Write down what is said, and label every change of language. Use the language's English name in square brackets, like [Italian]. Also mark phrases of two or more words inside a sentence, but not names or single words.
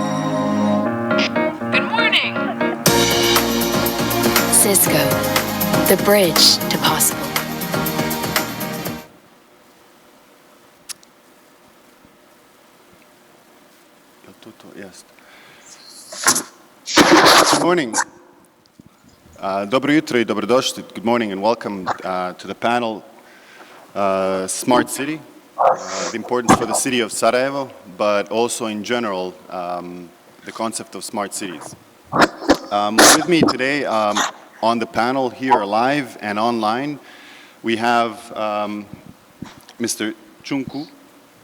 [English] Cisco, the bridge to possible. Good morning. [Bosnian] Dobro jutro I dobrodošli. [English] Good morning and welcome to the panel Smart City, the importance for the city of Sarajevo, but also in general the concept of smart cities. With me today on the panel here live and online, we have Mr.